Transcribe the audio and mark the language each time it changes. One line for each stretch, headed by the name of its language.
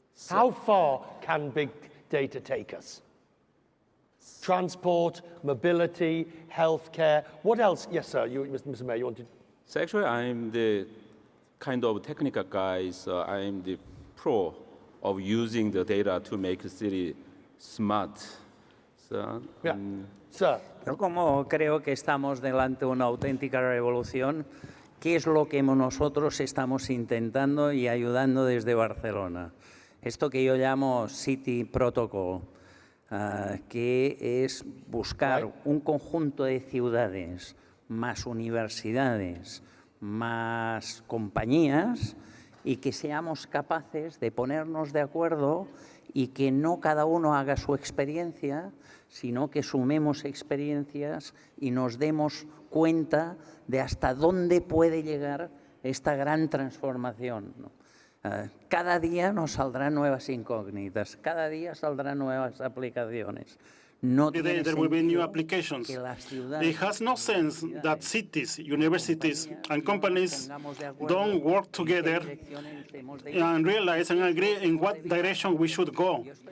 English: How far can big data take us? Transport, mobility, healthcare. What else? Yes, sir. Mr. Mayor, you wanted? So actually, I'm the kind of technical guy. So I'm the pro of using the data to make the city smart. So, Sir.
Spanish: Yo como creo que estamos delante de una auténtica revolución, ¿qué es lo que nosotros estamos intentando y ayudando desde Barcelona? Esto que yo llamo City Protocol, que es buscar un conjunto de ciudades, más universidades, más compañías, y que seamos capaces de ponernos de acuerdo y que no cada uno haga su experiencia, sino que sumemos experiencias y nos demos cuenta de hasta dónde puede llegar esta gran transformación, ¿no? Cada día nos saldrán nuevas incógnitas, cada día saldrán nuevas aplicaciones. No tiene
English: There will be new
Spanish: sentido
English: applications.
Spanish: que las ciudades,
English: It has no sense that cities, universities, and companies don't work together and realize and agree in what direction we should go.